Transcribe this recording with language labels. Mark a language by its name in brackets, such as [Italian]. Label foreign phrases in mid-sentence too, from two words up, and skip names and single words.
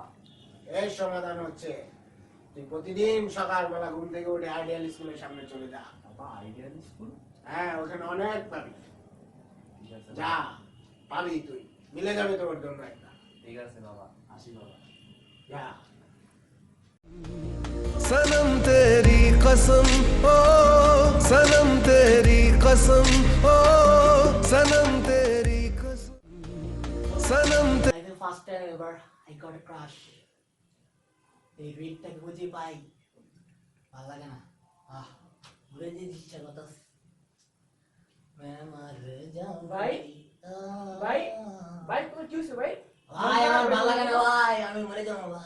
[Bangla] এর সমাধান হচ্ছে তুই প্রতিদিন সকালবেলা ঘুম থেকে উঠে আইডিয়াল স্কুলের সামনে চলে যা। বাবা আইডিয়াল স্কুল? হ্যাঁ, ওখানে অনেক পাবি। ঠিক আছে যা, পাবি তুই, মিলে যাবে তোর জন্য একটা। ঠিক আছে বাবা, আসি বাবা। যা। [Hindi] सनम तेरी कसम ओ सनम तेरी कसम ओ सनम तेरी कसम सनम [English] I the first time ever I got a crush. [Bangla] এই রেডটাকে বুঝি পাই, ভালো লাগে না? ঘুরে যেতে ইচ্ছা করতেছে। ভাই? ভাই? ভাই তোমার কি হয়েছে ভাই? ভাই আমার ভালো লাগে না ভাই, আমি মরে যাবো ভাই।